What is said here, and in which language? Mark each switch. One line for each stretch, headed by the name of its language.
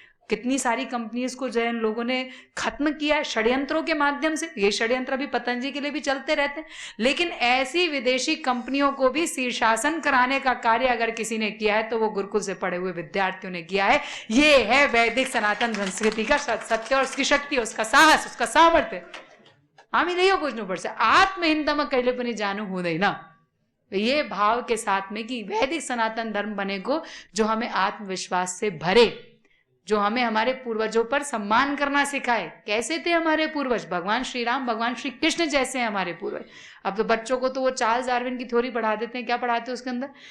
Hindi: कितनी सारी कंपनीज को जो है इन लोगों ने खत्म किया है षड्यंत्रों के माध्यम से। ये षड्यंत्र अभी पतंजलि के लिए भी चलते रहते हैं। लेकिन ऐसी विदेशी कंपनियों को भी शीर्षासन कराने का कार्य अगर किसी ने किया है तो वो गुरुकुल से पढ़े हुए विद्यार्थियों ने किया है। ये है वैदिक सनातन संस्कृति का सत्य और उसकी शक्ति, उसका साहस, उसका सामर्थ्य।
Nepali: हामीले यो बुझ्नुपर्छ, आत्महीनतामा कहिले पनि जानु हुँदैन।
Hindi: ये भाव के साथ में कि वैदिक सनातन धर्म बनेको जो हमें आत्मविश्वास से भरे, जो हमें हमारे पूर्वजों पर सम्मान करना सिखाए। कैसे थे हमारे पूर्वज? भगवान श्री राम, भगवान श्री कृष्ण जैसे हैं हमारे पूर्वज। अब तो बच्चों को तो वो चार्ल्स डार्विन की थ्योरी पढ़ा देते हैं। क्या पढ़ाते हैं उसके अंदर?